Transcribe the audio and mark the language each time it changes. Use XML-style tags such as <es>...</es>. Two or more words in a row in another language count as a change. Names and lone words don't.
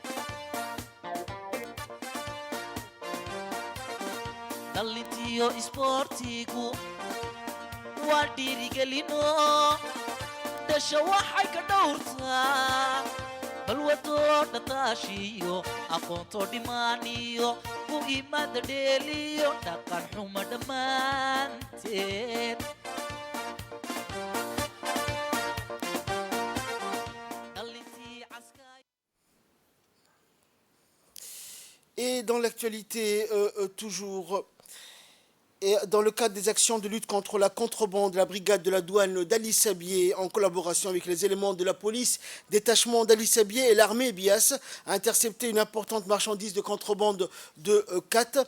<so>dhallintiyo isboortigu waa dhiirigelino dhasha waxay ka dhowrtaa balwadoo dhataashiyo aqoonto dhimaaniyo ku imaada dheeliyo dhaqan xumo dhammaanteed</so> <fr>Et dans l'actualité, toujours, et dans le cadre des actions de lutte contre la contrebande, la brigade de la douane d'Ali Sabié, en collaboration avec les éléments de la police, détachement d'Ali Sabié et l'armée Bias, a intercepté une importante marchandise de contrebande de Kat.</fr>